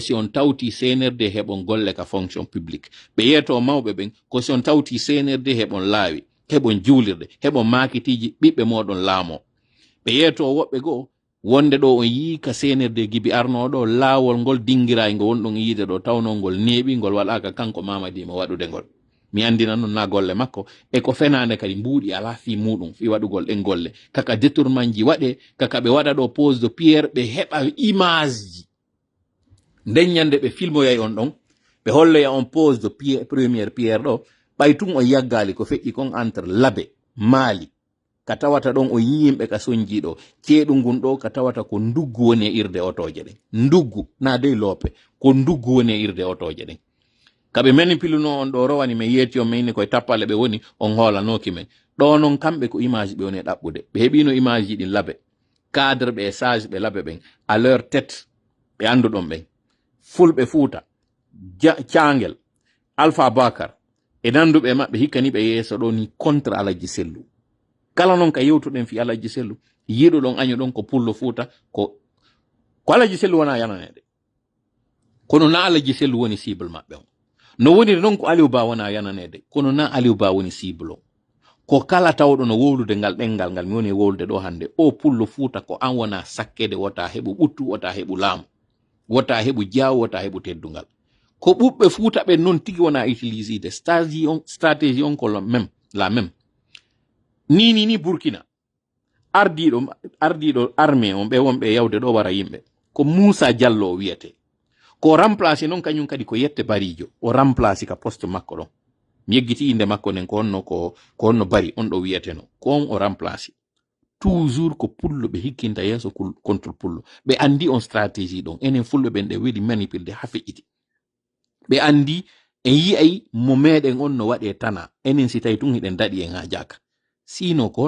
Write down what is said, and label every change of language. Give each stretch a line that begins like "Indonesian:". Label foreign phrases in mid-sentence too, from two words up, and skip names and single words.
Fula: si on tawti CNRD heɓon golle ka
French: fonction publique
Fula: ɓe yeeto mawɓe ɓen ko si on tawti CNRD heɓon laawi heɓon juulirde heɓon makitiji ɓiɓɓe moɗon laamo ɓe yeeto woɓɓe goo wonde ɗo on yii ka CNRD gibi arnoɗo laawol ngol dinguirayi ngo wonɗon yiide ɗo tawnol ngol neeɓi ngol waɗaka kanko Mamadi mo waɗude ngol mi andina non na golle makko e ko fenande kadi mbuuɗi ala fi muɗum fi waɗugol ɗen golle kaka détournement ji waɗe kaka ɓe waɗa ɗo
French: pose de pierre
Fula: ɓe heɓa image ji nden ñande ɓe filmoyay on ɗon ɓe holloya on
French: pose de pierre première pierre
Fula: ɗo ɓay tun o yaggali ko feƴƴi kon entre Labe Mali ka tawata ɗon o yimɓe ka sonjiɗo ceeɗu ngun ɗo ka tawata ko nduggu woni e irde otoje ɗen nduggu na dey loope ko nduggu woni e irde otoje ɗen kaɓe manipuluno on ɗo rowani men yeeti on mayni koye tappale ɓe woni on hoolanoki men ɗo noon kamɓe ko image ɓe woni e ɗaɓɓude ɓe heɓino image ji ɗin Labe cadre ɓe e sage ɓe Labe ɓen
French: à leur tête
Fula: ɓe anduɗon ɓen fulɓe Fuuta Cangel Alpha Bakar e nanduɓe maɓɓe hikkani ɓe yeeso ɗo ni contre Alaji Sellu kala noon ka yewtuɗen fi Alaji Sellu yiɗuɗon año ɗon ko pullo Fuuta ko Alaji Sellu wona yananede kono na Alaji Sellu woni cible maɓɓe on no woniri noon ko Aliou Ba wona yananede kono na Aliou Ba woni cible o ko kala tawɗo no wowlude ngal ɗengal ngal mi woni wowlude ɗo hande o pullo Fuuta ko an wona sakkede wota heɓu ɓuttu wota heɓu laamu wota heɓu jaawu wota heɓu teddungal ko ɓuɓɓe Fuuta ɓen noon tigi wona utiliside stratégie on ko
French: la même
Fula: ni Burkina ardiɗo armée on ɓe wonɓe yawde ɗo wara yimɓe ko Moussa Diallo o wiyete ko remplacé noon kañum kadi ko Yette Barijo o remplacé ka poste makko ɗon mi yeggiti inde makko nen ko honno Bari on ɗo wiyeteno ko on o remplacé toujours ko pullo ɓe hikkinta yeeso contre pullo ɓe andi on stratégie ɗon enen fulɓe ɓen ɗe weɗi manipulde ha feƴƴiti ɓe andi en yiyay mo meɗen on no waɗe tana enen si tawi tun hiɗen daɗi en ha jaka sino ko